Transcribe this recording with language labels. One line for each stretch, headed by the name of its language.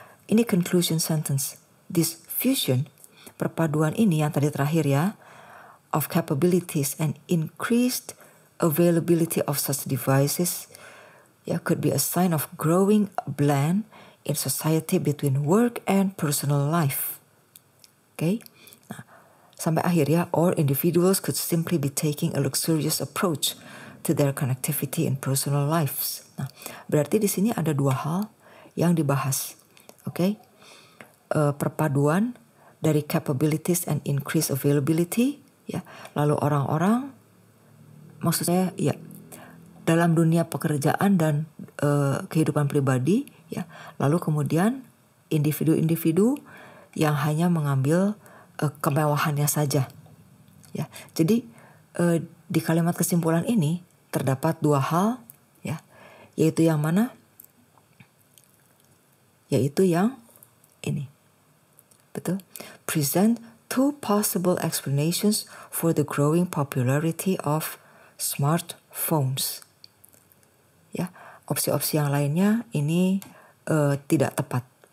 Indonesian: Ini
English: conclusion sentence. This fusion,
Indonesian: perpaduan ini yang tadi terakhir ya,
English: of capabilities and increased availability of such devices, ya, could be a sign of growing blend in society between work and personal life. Okay?
Indonesian: Nah, sampai akhir ya,
English: or individuals could simply be taking a luxurious approach to their connectivity in personal lives.
Indonesian: Nah, berarti di sini ada dua hal yang dibahas.
English: Okay?
Indonesian: Perpaduan dari
English: capabilities and increased availability, ya.
Indonesian: Lalu orang-orang, maksud saya ya, dalam dunia pekerjaan dan kehidupan pribadi, ya. Lalu kemudian individu-individu yang hanya mengambil kemewahannya saja, ya. Jadi di kalimat kesimpulan ini terdapat dua hal, ya, yaitu yang mana? Yaitu yang ini. Betul?
English: Present two possible explanations for the growing popularity of smartphones.
Indonesian: Ya, opsi-opsi yang lainnya ini tidak tepat.